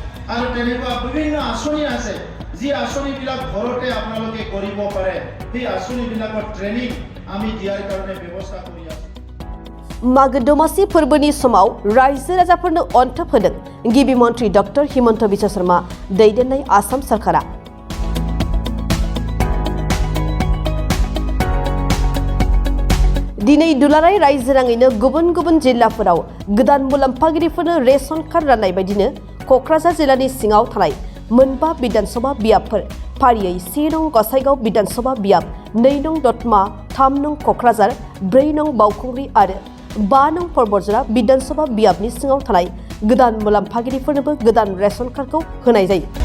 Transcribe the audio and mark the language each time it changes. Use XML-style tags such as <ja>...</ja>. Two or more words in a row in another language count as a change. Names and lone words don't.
<as>আৰু তেনেকুৱা বিভিন্ন আঁচনি আছে যি আঁচনিবিলাক ঘৰতে আপোনালোকে কৰিব পাৰে সেই আঁচনিবিলাকৰ ট্ৰেইনিং আমি দিয়াৰ কাৰণে ব্যৱস্থা কৰি আছোঁ।</as> <brx>मागो दमासि फोरबोनि समाव रायजो राजाफोरनो अन्थोब होदों गिबि मन्त्रि डक्टर हिमन्त बिश्व शर्मा दैदेननाय आसाम सरकारा। दिनै दुलाराय रायजो नाङैनो गुबुन गुबुन जिल्लाफोराव गोदान मुलाम्फागिरिफोरनो</brx> <en>ration card</en> <brx>राननाय बायदिनो क'क्राझार जिल्लानि सिङाव थानाय मोनबा बिधानसभा बियाबफोर फारियै 1 नं गसाइगाव बिधानसभा बियाब, 2 नं दतमा, 3 नं क'क्राझार, 4 नं बावखुंग्रि आरो 5 नं परबतजरा बिधानसभा बियाबनि सिङाव थानाय गोदान मुलाम्फागिरिफोरनोबो गोदान</brx> <en>ration card</en> <brx>होनाय जायो।</brx>